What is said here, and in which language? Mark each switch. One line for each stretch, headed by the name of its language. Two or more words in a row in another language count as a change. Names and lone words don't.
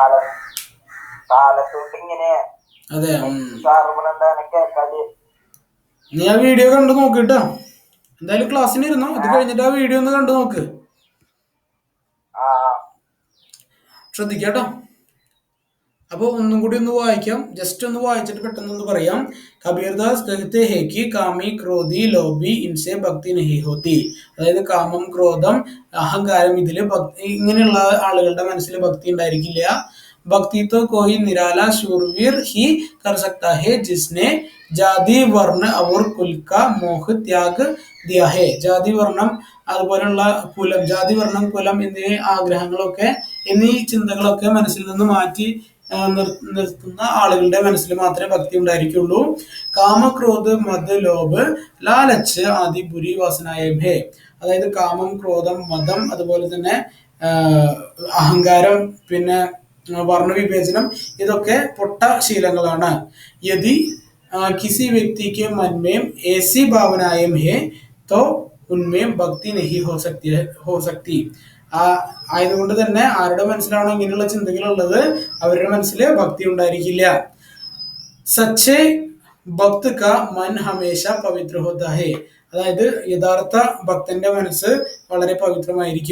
Malayalam: അതെ, നീ ആ വീഡിയോ കണ്ടു നോക്കിട്ടോ. എന്തായാലും ക്ലാസ്സിന് ഇരുന്നോ, അത് കഴിഞ്ഞിട്ട് ആ വീഡിയോ ഒന്ന് കണ്ടു നോക്ക്, ശ്രദ്ധിക്കാട്ടോ. അപ്പോൾ ഒന്നും കൂടി ഒന്ന് വായിക്കാം, ജസ്റ്റ് ഒന്ന് വായിച്ചിട്ട് പെട്ടെന്ന് പറയാം.
Hindi: കബീർദാസ് कहते हैं कि कामी क्रोधी लोभी इनसे भक्ति नहीं होती.
Malayalam: അതായത് കാമം, ക്രോധം, അഹങ്കാരം, ഇതില് ഇങ്ങനെയുള്ള ആളുകളുടെ മനസ്സിൽ ഭക്തി ഉണ്ടായിരിക്കില്ല.
Hindi: भक्ति तो कोई निराला शूरवीर ही कर सकता है जिसने जाति वर्ण और कुल का मोह त्याग दिया है.
Malayalam: ജാതി വർണ്ണം അതുപോലുള്ള കുലം, ജാതി വർണ്ണം കുലം എന്നീ ആഗ്രഹങ്ങളൊക്കെ എന്നീ ചിന്തകളൊക്കെ മനസ്സിൽ നിന്ന് മാറ്റി നിർത്തുന്ന ആളുകളുടെ മനസ്സിൽ മാത്രമേ ഭക്തി ഉണ്ടായിരിക്കുള്ളൂ.
Hindi: कामक्रोध मद लोभ लालच आदि बुरी वासनाएं हैं.
Malayalam: അതായത് കാമം, ക്രോധം, മതം, അതുപോലെ തന്നെ അഹങ്കാരം, പിന്നെ വർണ്ണവിവേചനം, ഇതൊക്കെ പൊട്ട ശീലങ്ങളാണ്.
Hindi: യദി किसी व्यक्ति के मन में ऐसी भावनाएं है तो उनमें ഭക്തി नहीं हो सकती.
Malayalam: ആയതുകൊണ്ട് തന്നെ ആരുടെ മനസ്സിലാണോ ഇങ്ങനെയുള്ള ചിന്തകളുള്ളത് അവരുടെ മനസ്സിൽ ഭക്തി ഉണ്ടായിരിക്കില്ല.
Hindi: सच्चे भक्त का मन हमेशा पवित्र होता है.
Malayalam: അതായത് യഥാർത്ഥ ഭക്തന്റെ മനസ്സ് വളരെ പവിത്രമായിരിക്കും.